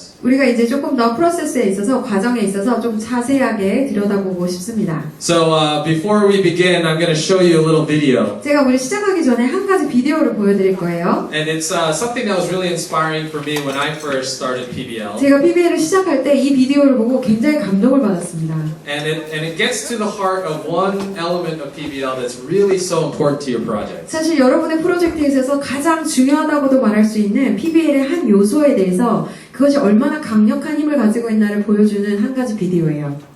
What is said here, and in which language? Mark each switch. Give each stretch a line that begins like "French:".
Korean: 우리가 이제 조금 더 프로세스에 있어서 과정에 있어서 좀 자세하게 들여다보고 싶습니다.
English: So before we begin, I'm going to show you a little video.
Korean: 제가 우리 시작하기 전에 한 가지 비디오를 보여드릴 거예요.
English: And it's something that was really inspiring for me when I first started PBL.
Korean: 제가 PBL을 시작할 때 이 비디오를 보고 굉장히 감동을 받았습니다.
English: And it gets to the heart of one element of PBL that's really so important to your project.
Korean: 사실 여러분의 프로젝트에 있어서 가장 중요하다고도 말할 수 있는 PBL의 한 요소에 대해서 그것이 얼마나 강력한 힘을 가지고 있나를 보여주는 한 가지 비디오예요.